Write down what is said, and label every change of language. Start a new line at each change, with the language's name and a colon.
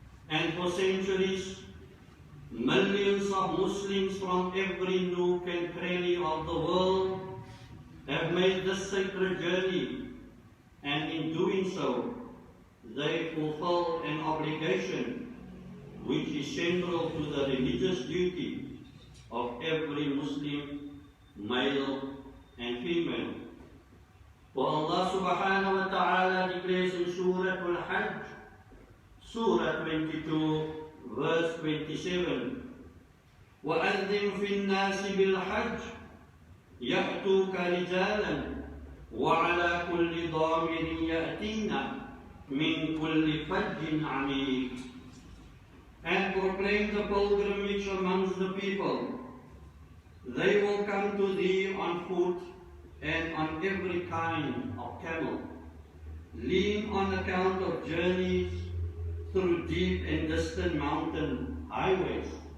English: And for centuries, millions of Muslims from every nook and cranny of the world have made this sacred journey, and in doing so, they fulfill an obligation which is central to the religious duty of every Muslim, male and female. For Allah subhanahu wa ta'ala declares in Surah Al-HAJJ, Surah 22, verse 27,
Arabic: وَأَذِّن فِي النَّاسِ بِالْحَجِّ يَأْتُوكَ رِجَالًا وَعَلَى كُلِّ ضَامِرٍ يَأْتِينَ مِنْ كُلِّ فَجٍّ عَمِيقٍ.
English: And proclaim the pilgrimage amongst the people. They will come to thee on foot and on every kind of camel, lean on account of journeys through deep and distant mountain highways.